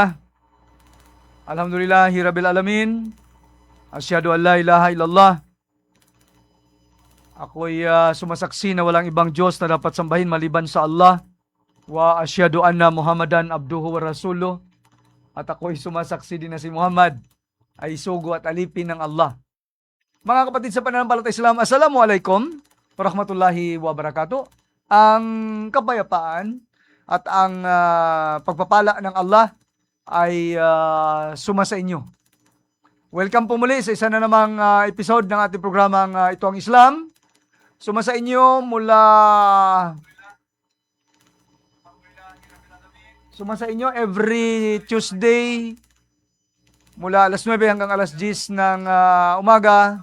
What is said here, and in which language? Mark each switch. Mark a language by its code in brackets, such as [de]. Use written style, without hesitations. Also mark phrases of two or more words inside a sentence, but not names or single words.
[ar] الحمد لله رب العالمين. أشهد أن لا إله إلا الله. [tl] Ako'y sumasaksi na walang ibang Diyos na dapat sambahin maliban sa Allah. [ar] وأشهد أن محمدا عبده ورسوله. [tl] At ako'y sumasaksi din na si Muhammad ay sugo at alipin ng Allah. Mga kapatid sa pananampalataya Islam, [ar] السلام عليكم ورحمة الله وبركاته. [tl] Ang kapayapaan at ang pagpapala ng Allah ay sumasa inyo. Welcome po muli sa isa na namang episode ng ating programang Ito ang Islam. Sumasa inyo [en] every Tuesday [tl] mula alas 9 hanggang alas 10 ng umaga.